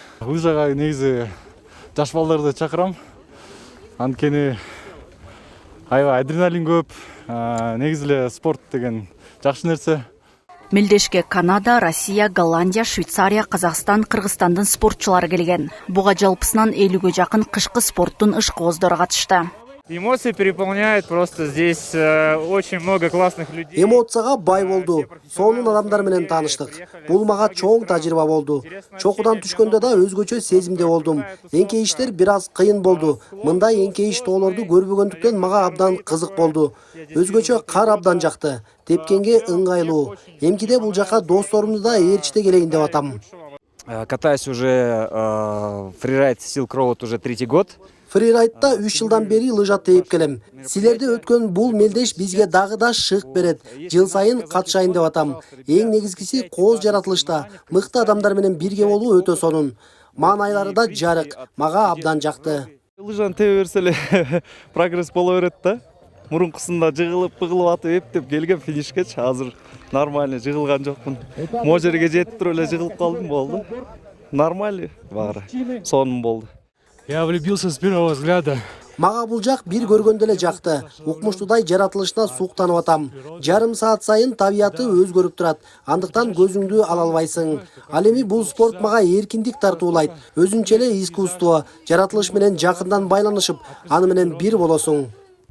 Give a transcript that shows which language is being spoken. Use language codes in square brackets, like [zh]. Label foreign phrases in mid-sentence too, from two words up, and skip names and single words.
[ky] Лыжага негизи жаш балдарды чакырам. Анткени аябай адреналин көп. Негизи эле спорт деген жакшы нерсе. Мелдешке Канада, Россия, Голландия, Швейцария, Казакстан, Кыргызстандын спортчулары келген. Буга жалпысынан 50-ге жакын кышкы спорттун ышкооздору катышты. [ru] Эмоции переполняют, просто здесь очень много классных людей. [ky] Эмоцияга бай болду. Сонун адамдар менен тааныштык. Бул мага чоң тажрыйба болду. Чокудан түшкөндө да өзгөчө сезимде болдум. Эңкейиштер бир аз кыйын болду. Мындай эңкейиш тоолорду көрбөгөндүктөн мага абдан кызык болду. Өзгөчө кар абдан жакты. Тепкенге ыңгайлуу. Эмкиде бул жака досторумду да ээрчите келейин деп атам. [ru] Катаюсь уже фрирайд Silk Road уже 3-й год. [ky] Фрирайдта 3 жылдан бери лыжа тээп келем. Силерде өткөн бул мелдеш бизге дагы да шык берет. Жыл сайын катышайын деп атам. Эң негизгиси кооз жаратылышта мыкты адамдар менен бирге болуу өтө сонун. Маанайлары да жарык. Мага абдан жакты. Лыжаны тебе берсе эле прогресс боло берет да. Мурункусунда жыгылып атып эптеп келген финишкечи. Азыр нормально жыгылган жокмун. Мо жерге жетип туруп эле жыгылып калдым, болду. Нормально баары. Сонун болду. [ru] Я влюбился с первого взгляда. [ky] Мага бул жак бир көргөндө эле жакты. Укмуштуудай жаратылышына суктанып атам. Жарым саат сайын табияты өзгөрүп турат. Андыктан көзүңдү ала албайсың. Ал эми бул спорт мага эркиндик тартуулайт. Өзүнчө эле искусство, жаратылыш менен жакындан байланышып, аны менен бир болосуң.